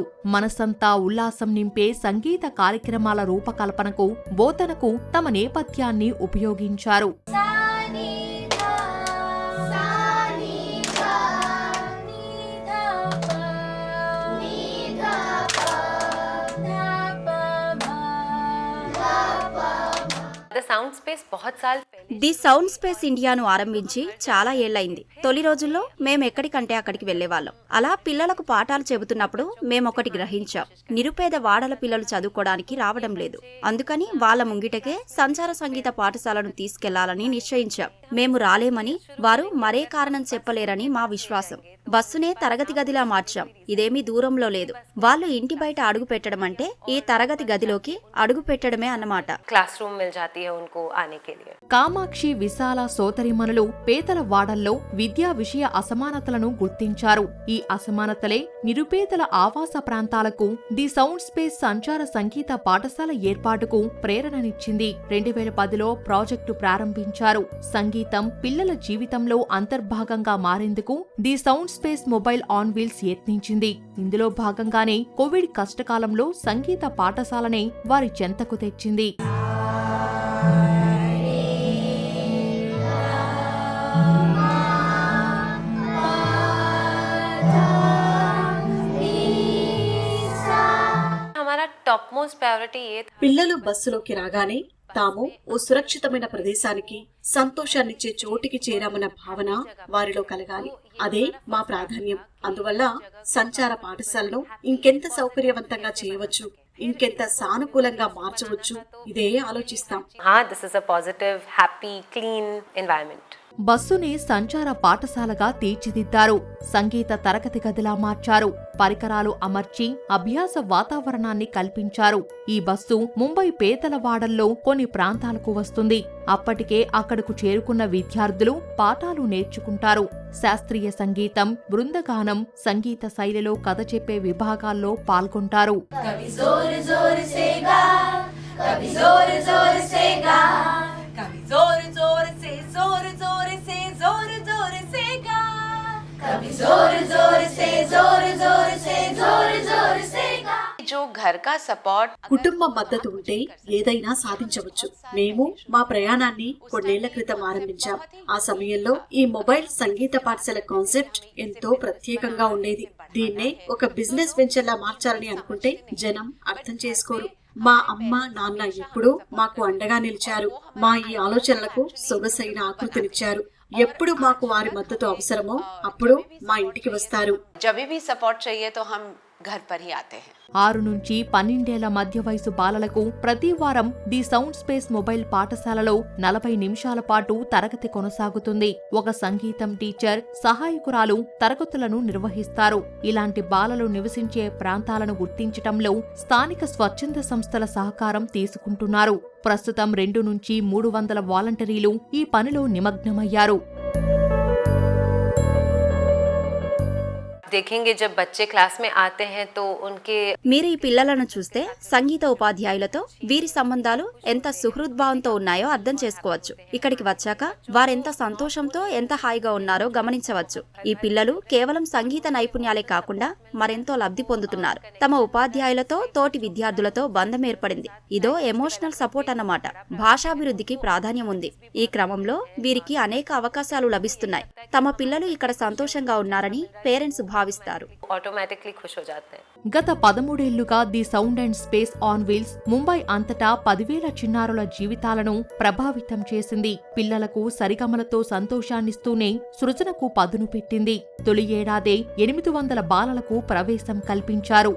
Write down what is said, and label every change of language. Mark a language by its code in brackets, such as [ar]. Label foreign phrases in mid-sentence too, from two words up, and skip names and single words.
[te] మనసంతా ఉల్లాసం నింపే సంగీత కార్యక్రమాల రూపకల్పనకు, బోధనకు తమ నేపథ్యాన్ని ఉపయోగించారు. [hi] The Sound Space बहुत साल पहले [te] ది సౌండ్ స్పేస్ ఇండియాను ఆరంభించి చాలా ఏళ్లయింది. తొలి రోజుల్లో మేము ఎక్కడికంటే అక్కడికి వెళ్లేవాళ్ళం. అలా పిల్లలకు పాఠాలు చెబుతున్నప్పుడు మేమొకటి గ్రహించాం. నిరుపేద వాడల పిల్లలు చదువుకోవడానికి రావడం లేదు. అందుకని వాళ్ళ ముంగిటకే సంచార సంగీత పాఠశాలను తీసుకెళ్లాలని నిశ్చయించాం. మేము రాలేమని, వారు మరే కారణం చెప్పలేరని మా విశ్వాసం. బస్సునే తరగతి గదిలా మార్చాం. ఇదేమీ దూరంలో లేదు. వాళ్ళు ఇంటి బయట అడుగు పెట్టడం అంటే ఈ తరగతి గదిలోకి అడుగు పెట్టడమే అన్నమాట. [hi] क्लासरूम मिल जाती है उनको आने के लिए. [te] కామాక్షి విశాల సోదరిమణులు పేదల వాడల్లో విద్యా విషయ అసమానతలను గుర్తించారు. ఈ అసమానతలే నిరుపేదల ఆవాస ప్రాంతాలకు ది సౌండ్ స్పేస్ సంచార సంగీత పాఠశాల ఏర్పాటుకు ప్రేరణనిచ్చింది. 2010లో ప్రాజెక్టు ప్రారంభించారు. సంగీతం పిల్లల జీవితంలో అంతర్భాగంగా మారేందుకు ది సౌండ్ స్పేస్ మొబైల్ ఆన్ వీల్స్ యత్నించింది. ఇందులో భాగంగానే కోవిడ్ కష్టకాలంలో సంగీత పాఠశాలనే వారి చెంతకు తెచ్చింది. [hi] हमारा [en] top most priority [hi] ये था. [te] పిల్లలు బస్సులోకి రాగానే తాము ఓ సురక్షితమైన ప్రదేశానికి, సంతోషాన్నిచ్చే చోటికి చేరామన్న భావన వారిలో కలగాలి. అదే మా ప్రాధాన్యం. అందువల్ల సంచార పాఠశాలను ఇంకెంత సౌకర్యవంతంగా చేయవచ్చు, ఇంకెంత సానుకూలంగా మార్చవచ్చు, ఇదే ఆలోచిస్తాం. [hi] हाँ, [en] this is a positive, happy, clean environment. [te] బస్సుని సంచార పాఠశాలగా తీర్చిదిద్దారు. సంగీత తరగతి గదిలా మార్చారు. పరికరాలు అమర్చి అభ్యాస వాతావరణాన్ని కల్పించారు. ఈ బస్సు ముంబై పేదల వాడల్లో కొన్ని ప్రాంతాలకు వస్తుంది. అప్పటికే అక్కడకు చేరుకున్న విద్యార్థులు పాఠాలు నేర్చుకుంటారు. శాస్త్రీయ సంగీతం, బృందగానం, సంగీత శైలిలో కథ చెప్పే విభాగాల్లో పాల్గొంటారు. [hi] जो घर का सपोर्ट, [te] కుటుంబ మద్దతు ఉంటే ఏదైనా సాధించవచ్చు. మేము మా ప్రయాణాన్ని కొన్నేళ్ల క్రితం ఆరంభించాం. ఆ సమయంలో ఈ మొబైల్ సంగీత పాఠశాల కాన్సెప్ట్ ఎంతో ప్రత్యేకంగా ఉండేది. దీన్నే ఒక [en] business venture [te] లా మార్చాలని అనుకుంటే జనం అర్థం చేసుకోరు. మా అమ్మ, నాన్న ఎప్పుడూ మాకు అండగా నిలిచారు. మా ఈ ఆలోచనలకు సొగసైన ఆకృతినిచ్చారు. ఎప్పుడు మాకు వారి మద్దతు అవసరమో అప్పుడు మా ఇంటికి వస్తారు. [hi] जब भी सपोर्ट चाहिए तो हम घर पर ही आते हैं. [te] 6 నుంచి 12 ఏళ్ల మధ్య వయసు బాలలకు ప్రతి వారం ది సౌండ్ స్పేస్ మొబైల్ పాఠశాలలో 40 నిమిషాల పాటు తరగతి కొనసాగుతుంది. ఒక సంగీతం టీచర్, సహాయకురాలు తరగతులను నిర్వహిస్తారు. ఇలాంటి బాలలు నివసించే ప్రాంతాలను గుర్తించటంలో స్థానిక స్వచ్ఛంద సంస్థల సహకారం తీసుకుంటున్నారు. ప్రస్తుతం 2 నుంచి 300 వాలంటీర్లు ఈ పనిలో నిమగ్నమయ్యారు. [hi] देखेंगे जब बच्चे क्लास में आते हैं तो उनके [te] మీరు ఈ పిల్లలను చూస్తే సంగీత ఉపాధ్యాయులతో వీరి సంబంధాలు ఎంత సుహృద్భావంతో ఉన్నాయో అర్థం చేసుకోవచ్చు. ఇక్కడికి వచ్చాక వారెంత సంతోషంతో, ఎంత హాయిగా ఉన్నారో గమనించవచ్చు. ఈ పిల్లలు కేవలం సంగీత నైపుణ్యాలే కాకుండా మరెంతో లబ్ధి పొందుతున్నారు. తమ ఉపాధ్యాయులతో, తోటి విద్యార్థులతో బంధం ఏర్పడింది. ఇదో [en] emotional support [te] అన్నమాట. భాషాభివృద్ధికి ప్రాధాన్యం ఉంది. ఈ క్రమంలో వీరికి అనేక అవకాశాలు లభిస్తున్నాయి. తమ పిల్లలు ఇక్కడ సంతోషంగా ఉన్నారని పేరెంట్స్ భావిస్తారు. [hi] ऑटोमेटिकली खुश हो जाते हैं. [te] గత 13 ఏళ్లుగా ది సౌండ్ అండ్ స్పేస్ ఆన్ వీల్స్ ముంబై అంతటా 10,000 చిన్నారుల జీవితాలను ప్రభావితం చేసింది. పిల్లలకు సరిగమలతో సంతోషాన్నిస్తూనే సృజనకు పదును పెట్టింది. తొలి ఏడాదే 800 బాలలకు ప్రవేశం కల్పించారు.